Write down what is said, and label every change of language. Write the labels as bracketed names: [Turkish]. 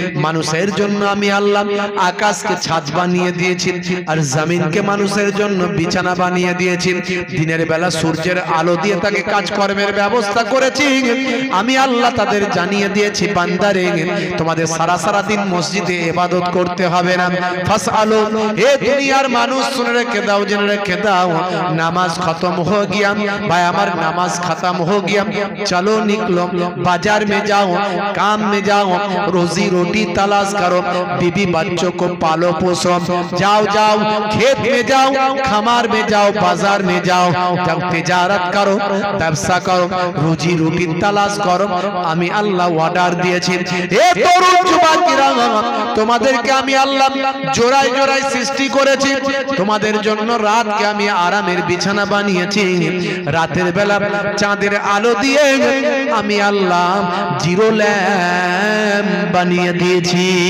[Bangla] মানুষের জন্য আমি আল্লাহ আকাশকে ছাদ বানিয়ে দিয়েছি, আর জমিনকে মানুষের জন্য বিছানা বানিয়ে দিয়েছি। দিনের বেলা সূর্যের আলো দিয়ে তাকে কাজকর্মের ব্যবস্থা করেছি। আমি আল্লাহ তাদের জানিয়ে দিয়েছি বান্দারে তোমাদের সারা সারা দিন মসজিদে ইবাদত করতে হবে না। ফাসআলু, হে দুনিয়ার মানুষ শুনে রেখে দাও, জেনে রেখে দাও, নামাজ খতম [Hindi] हो गया भाई, [Bangla] আমার নামাজ [Hindi] खत्म हो गया, चलो निकलो बाजार में जाओ, काम में जाओ, रोजी रोटी तलाश करो, बीबी बच्चों को पालो पोसो, जाओ जाओ खेत में जाओ, खमार में जाओ, बाजार में जाओ, जब तिजारत करो, [Bangla] ব্যবসা করো, রুজি রুটি তালাশ করো। আমি আল্লাহ অর্ডার দিয়েছি। হে তরুণ যুবকেরা, তোমাদেরকে আমি আল্লাহ জোড়ায় জোড়ায় সৃষ্টি করেছি, তোমাদের জন্য রাতকে আমি আরামের বিছানা বানিয়েছি, রাতের বেলা চাঁদের আলো দিয়ে আমি আল্লাহ জিরো ল্যাম্প বানিয়ে দিয়েছি।